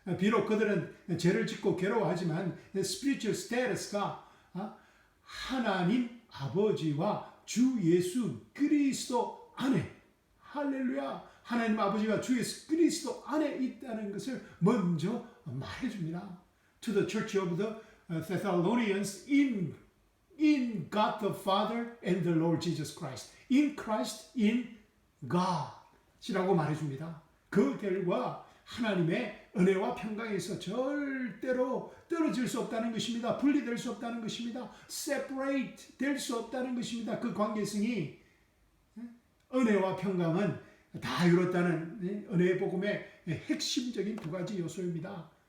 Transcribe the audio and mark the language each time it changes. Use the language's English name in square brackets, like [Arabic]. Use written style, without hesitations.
[Korean] 비록 그들은 죄를 짓고 괴로워하지만 [English] spiritual status [Korean] 가 하나님 아버지와 주 예수 그리스도 안에 할렐루야. 하나님 아버지가 주 예수 그리스도 안에 있다는 것을 먼저 말해줍니다. [English] To the church of the Thessalonians in God the Father and the Lord Jesus Christ. In Christ, in God [Korean] 이라고 말해줍니다. 그 결과 하나님의 은혜와 평강에서 절대로 떨어질 수 없다는 것입니다. 분리될 수 없다는 것입니다. separate 될 수 없다는 것입니다. 그 관계성이 은혜와 평강은 다 이뤘다는 은혜의 복음의 핵심적인 두 가지 요소입니다.